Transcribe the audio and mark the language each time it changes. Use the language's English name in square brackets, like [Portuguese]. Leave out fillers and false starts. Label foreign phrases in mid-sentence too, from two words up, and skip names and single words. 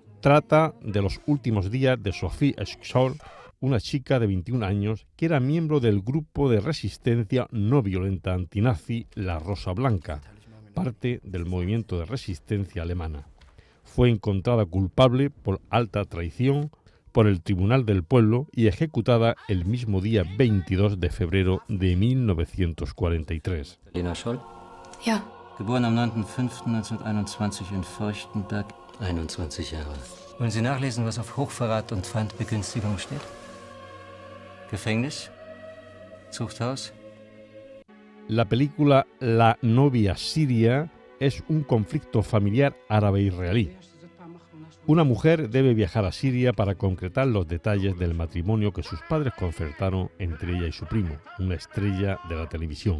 [Spanish] Trata de los últimos días de Sophie Scholl, una chica de 21 años que era miembro del grupo de resistencia no violenta antinazi La Rosa Blanca, parte del movimiento de resistencia alemana. Fue encontrada culpable por alta traición por el Tribunal del Pueblo y ejecutada el mismo día 22 de febrero de 1943. Lena Scholl? [German] Ja. Geboren am 9.5.1921 in Feuchtenberg. 21 Jahre. Wollen Sie nachlesen, was auf Hochverrat und Feindbegünstigung steht? Gefängnis? Zuchthaus? [Spanish] La película La novia siria es un conflicto familiar árabe-israelí. Una mujer debe viajar a Siria para concretar los detalles del matrimonio que sus padres concertaron entre ella y su primo, una estrella de la televisión.